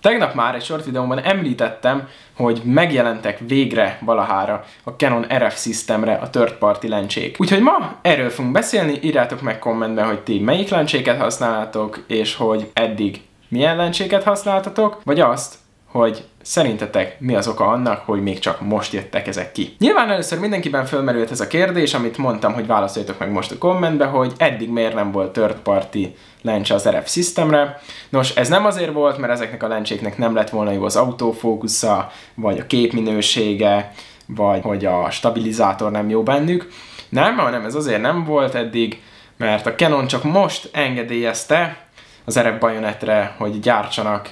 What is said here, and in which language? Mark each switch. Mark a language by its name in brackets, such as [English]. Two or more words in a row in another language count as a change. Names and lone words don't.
[Hungarian] Tegnap már egy short videóban említettem, hogy megjelentek végre valahára a Canon RF Systemre a [English] third party [Hungarian] lencsék. Úgyhogy ma erről fogunk beszélni, írjátok meg kommentben, hogy ti melyik lencséket használtok, és hogy eddig milyen lencséket használtatok, vagy azt, hogy szerintetek mi az oka annak, hogy még csak most jöttek ezek ki. Nyilván először mindenkiben fölmerült ez a kérdés, amit mondtam, hogy válaszoljatok meg most a kommentbe, hogy eddig miért nem volt [English] third party [Hungarian] lencse az RF Systemre. Nos, ez nem azért volt, mert ezeknek a lencséknek nem lett volna jó az autofókusza, vagy a képminősége, vagy hogy a stabilizátor nem jó bennük. Nem, hanem ez azért nem volt eddig, mert a Canon csak most engedélyezte az RF bajonetre, hogy gyártsanak.